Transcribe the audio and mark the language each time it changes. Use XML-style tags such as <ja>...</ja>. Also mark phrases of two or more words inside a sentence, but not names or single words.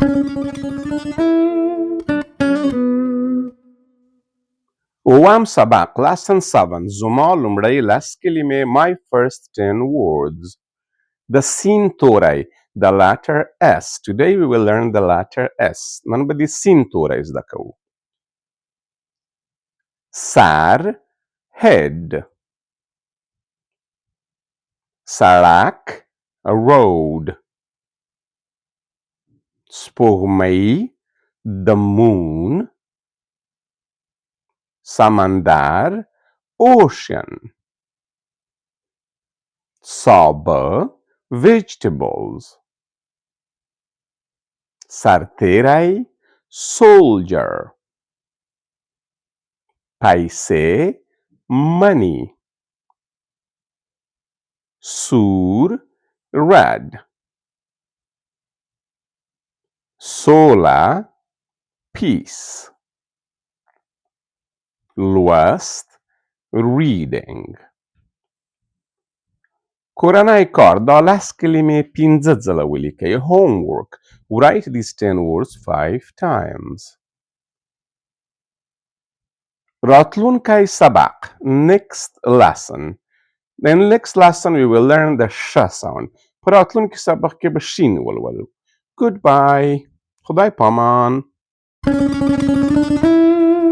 <ps>اووم سبق lesson 7 زما لومړی لس کلمې</ps> <en>my first 10 words</en> <ps>د سین توری</ps> <en>the letter S. Today we will learn the letter S.</en> <ps>نن به د سین توری زده کوو. سر head. سړک road.</ps> <en>سپوږمۍ the moon.</en> <ps>سمندر ocean. سابه vegetables. سرتیری soldier. پیسې money. سور red. سوله peace. لوست reading. کورنی کار دا لس کلمې پنځه ځله ولیکئ.</ps> <en>homework. Write these 10 words 5 times.</en> <ps>راتلونکی سبق</ps> <en>next lesson. In next lesson we will learn the sh sound.</en> <ps>په راتلونکي سبق کې به شین ولولو. Goodbye. خدای پامان.</ps>